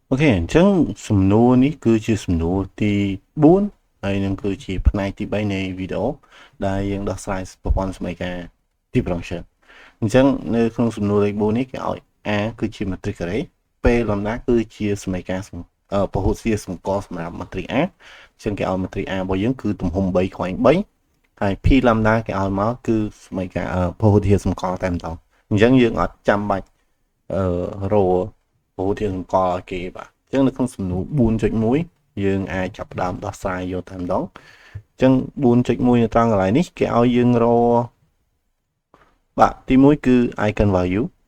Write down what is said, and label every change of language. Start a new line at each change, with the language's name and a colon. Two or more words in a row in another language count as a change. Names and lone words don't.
Khmer: អូខេអញ្ចឹងសំណួរនេះគឺជាសំណួរទី4ហើយនឹងគឺជាផ្នែកទី3នៃវីដេអូដែលយើងដោះស្រាយប្រព័ន្ធសមីការ differential អញ្ចឹងនៅក្នុង សំណួរលេខ4នេះគេឲ្យ a គឺជា
English: matrix array
Khmer: ពេលលំដាប់គឺជាសមីការពហុទ្វារសម្គាល់សម្រាប់ matrix a អញ្ចឹងគេឲ្យ matrix a របស់យើងគឺទំហំ3ខ្វែង3ហើយ p លំដាគេឲ្យមកគឺសមីការពហុទ្វារសម្គាល់តែម្ដងអញ្ចឹងយើងអត់ចាំបាច់រកពហុធាតុសម្គាល់ឲ្យគេបាទអញ្ចឹងនៅក្នុងសំណួរ4.1យើងអាចចាប់ផ្ដើមដោះស្រាយយកតែម្ដងអញ្ចឹង4.1នៅត្រង់កន្លែងនេះគេឲ្យយើងរកបាទទី1គឺ
English: eigen value